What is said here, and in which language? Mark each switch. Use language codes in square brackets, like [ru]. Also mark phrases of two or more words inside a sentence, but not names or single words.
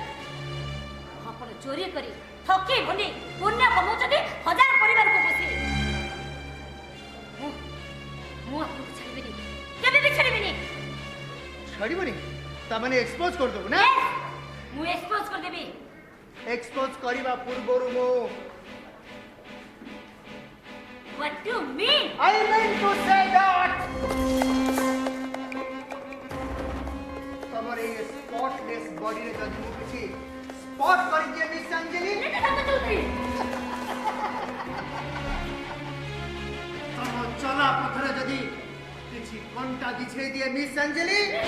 [or] ଆପଣ ଚୋରି କରି ଠକି ଭୁଲି ପୁଣ୍ୟ କମାଉଛନ୍ତି 1000 ପରିବାରକୁ ପୋଷି। ମୁଁ ଆପଣଙ୍କୁ ଛାଡ଼ିବିନି, କେବେ ବି ଛାଡ଼ିବିନି। ଛାଡ଼ିବନି? ତାମାନେ ଏକ୍ସପୋଜ କରିଦେବୁ ନା? ମୁଁ ଏକ୍ସପୋଜ କରିଦେବି। ଏକ୍ସପୋଜ କରିବା ପୂର୍ବରୁ ମୁଁ [en] What do you mean? I meant to say that [or] ତମର ଏଇ ସ୍ପଟଲେସ୍ ବଡିରେ ଯଦି ମୁଁ କିଛି ସ୍ପଟ କରିଦିଏ ମିସ୍ ଅଞ୍ଜଳି, ତମ ଚଲା ପଥରେ ଯଦି କିଛି କଣ୍ଟା ବିଛେଇ ଦିଏ ମିସ୍ ଅଞ୍ଜଳି,